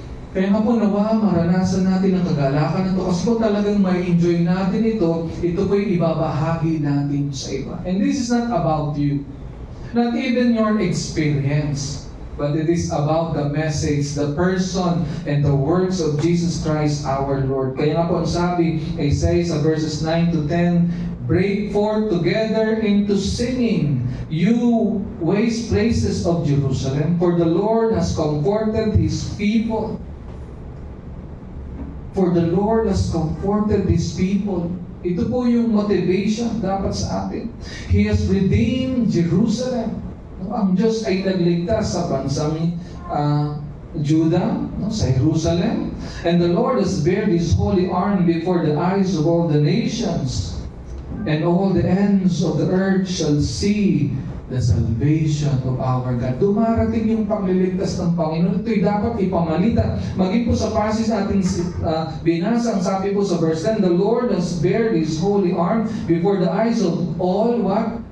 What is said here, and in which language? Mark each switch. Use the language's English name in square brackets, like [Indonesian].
[Filipino] Kaya nga po nawa, maranasan natin ang kagalakan na ito. Kasi po talagang may enjoy natin ito po'y ibabahagi natin sa iba. [English] And this is not about you. Not even your experience. But it is about the message, the person, and the works of Jesus Christ our Lord. [Filipino] Kaya nga po ang sabi, [English] Isaiah sa verses 9 to 10, break forth together into singing, you waste places of Jerusalem, for the Lord has comforted His people. For the Lord has comforted His people. [Filipino] Ito po yung motivation dapat sa atin. [English] He has redeemed Jerusalem. [Filipino] Ang Diyos ay nagligtas sa bansang Judah, sa Jerusalem. [English] And the Lord has bared His holy arm before the eyes of all the nations. And all the ends of the earth shall see the salvation of our God. [Filipino] Dumarating yung pagliligtas ng Panginoon. Ito'y dapat ipamalita. Maging po sa passage natin binasa, ang sabi po sa [English] verse 10, the Lord has bared His holy arm before the eyes of all what?